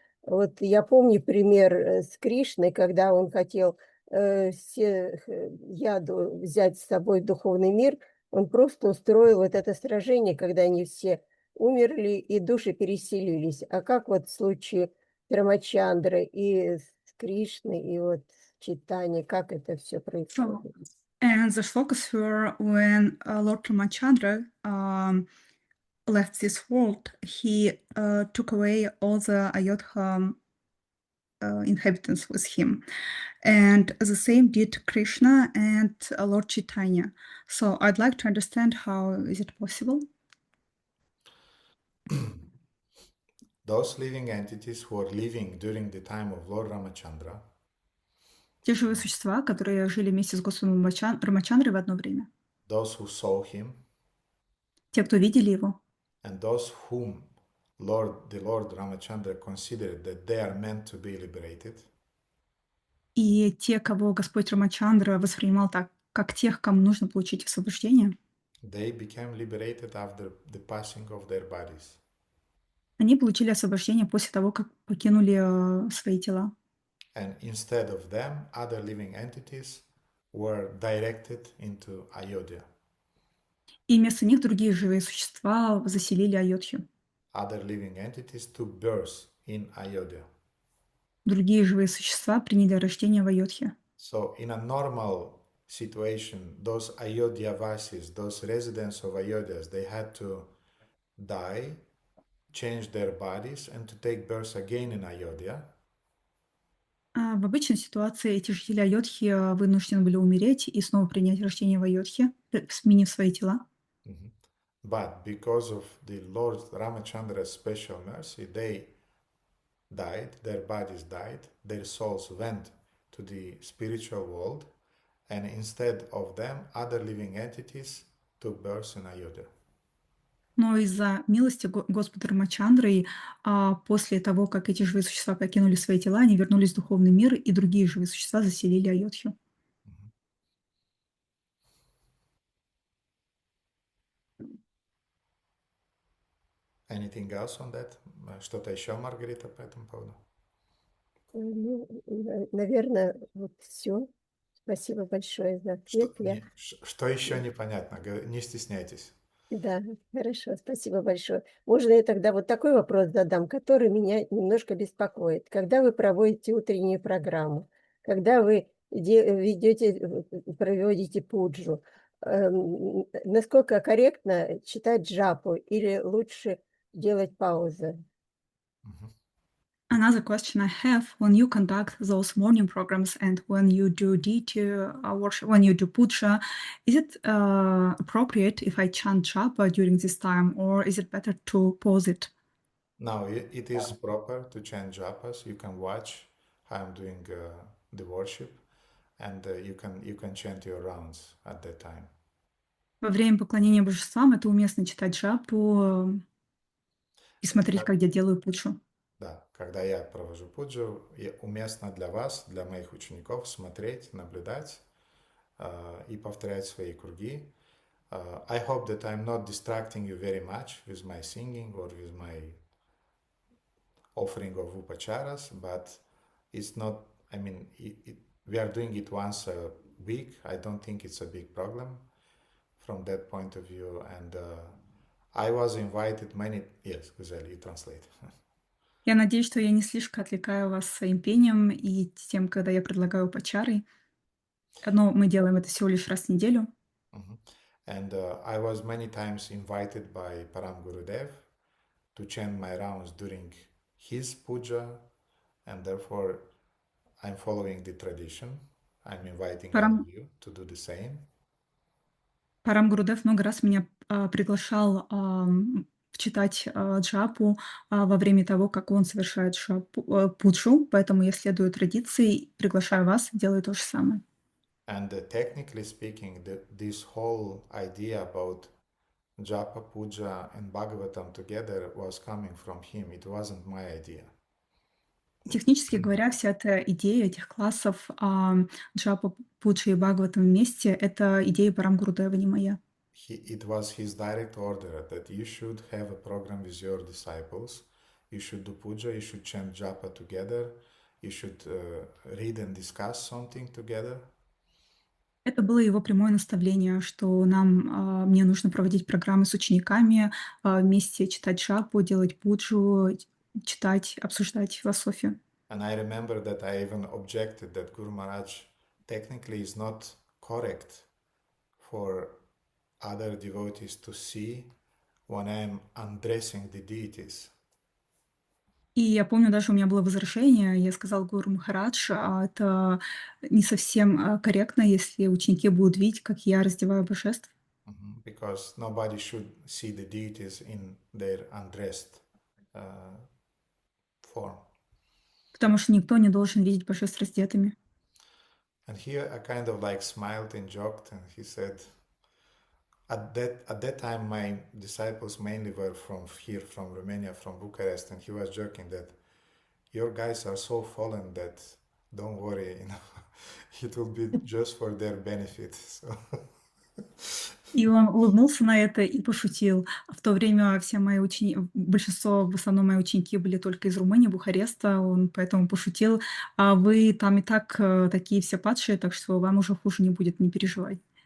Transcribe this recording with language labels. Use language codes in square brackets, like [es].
[ru] Вот я помню пример с Кришной, когда он хотел все яду взять с собой в духовный мир, он просто устроил вот это сражение, когда они все умерли и души переселились. А как вот в случае Рамачандры и с Кришной, и вот Читани, как это все происходит? [en] And the shlokas were when Lord Ramachandra left this world, he took away all the Ayodhya inhabitants with him. And the same did Krishna and Lord Chaitanya. So I'd like to understand how is it possible? Those living entities who were living during the time of Lord Ramachandra, [ru] Те живые существа, которые жили вместе с Господом Рамачандрой в одно время. [en] those who saw him, [ru] Те, кто видели его. [en] and those whom the Lord Ramachandra considered that they are meant to be liberated, [ru] И те, кого Господь Рамачандра воспринимал так, как тех, кому нужно получить освобождение, [en] they became liberated after the passing of their bodies. [ru] они получили освобождение после того, как покинули свои тела. [en] And instead of them, other living entities were directed into Ayodhya. [ru] И вместо них другие живые существа заселили Айодхью. [en] Other living entities took birth in Ayodhya. [ru] Другие живые существа приняли рождение в Айодхе. [en] So in a normal situation, those Ayodhya Vasis, those residents of Ayodhya, they had to die, change their bodies, and to take birth again in Ayodhya. [ru] В обычной ситуации эти жители Айодхи вынуждены были умереть и снова принять рождение в Айодхе, сменив свои тела. [en] But because of the Lord Ramachandra's special mercy, they died, their bodies died, their souls went to the spiritual world, and instead of them, other living entities took birth in Ayodhya. [ru] Но из-за милости Господа Рамачандры, после того, как эти живые существа покинули свои тела, они вернулись в духовный мир, и другие живые существа заселили Айодхью. [en] Anything else on that? [ru] Что-то еще, Маргарита, по этому поводу? Ну, наверное, вот все. Спасибо большое за ответ. Что еще непонятно? Не стесняйтесь. Да, хорошо, спасибо большое. Можно я тогда вот такой вопрос задам, который меня немножко беспокоит. Когда вы проводите утреннюю программу, когда вы проводите пуджу, насколько корректно читать джапу или лучше делать паузы? [en] Another question I have, when you conduct those morning programs and when you do DT worship, when you do puja, is it appropriate if I chant japa during this time, or is it better to pause it? No, it is proper to chant japas. You can watch how I'm doing the worship, and you can chant your rounds at that time. [ru] Во время поклонения божествам это уместно читать джапу и смотреть, как я делаю пуджу. Да, когда я провожу пуджу, уместно для вас, для моих учеников смотреть, наблюдать и повторять свои круги. [en] I hope that I'm not distracting you very much with my singing or with my offering of upacharas, but it's not, I mean, we are doing it once a week. I don't think it's a big problem from that point of view. And I was invited many, yes, Gazelle, you translate. [ru] Я надеюсь, что я не слишком отвлекаю вас своим пением и тем, когда я предлагаю пачары. Но мы делаем это всего лишь раз в неделю. [en] And I was many times invited by Param Gurudev to chant my rounds during his puja, and therefore I'm following the tradition. I'm inviting all of you to do the same. [ru] Парам Гурудев много раз меня приглашал читать джапу во время того, как он совершает пуджу, поэтому я следую традиции, приглашаю вас, делаю то же самое. [en] And technically speaking, this whole idea about japa, puja, and Bhagavatam together was coming from him. It wasn't my idea. [ru] Технически говоря, вся эта идея этих классов джапа, пуджи и Бхагаватам вместе — это идея Парам Гурудева, не моя. [en] It was his direct order that you should have a program with your disciples. You should do puja, you should chant japa together, you should read and discuss something together. [ru] Это было его прямое наставление, что мне нужно проводить программы с учениками, вместе читать джапу, делать пуджу, читать, обсуждать философию. [en] And I remember that I even objected that Guru Maharaj technically is not correct for other devotees to see when I am undressing the deities. [ru] И я помню, даже у меня было возражение, я сказал Гуру Махарадж, это не совсем корректно, если ученики будут видеть, как я раздеваю божеств. [en] Because nobody should see the deities in their undressed form. [ru] Потому что никто не должен видеть божеств раздетыми. [en] And here I kind of like smiled and joked, and he said, at that time my disciples mainly were from here, from Romania, from Bucharest, and he was joking that your guys are so fallen that don't worry, it will be just for their benefit. So. [ru] И он улыбнулся на это и пошутил. В то время большинство, в основном мои ученики были только из Румынии, Бухареста, он поэтому пошутил. А вы там и так такие все падшие, так что вам уже хуже не будет, не переживай.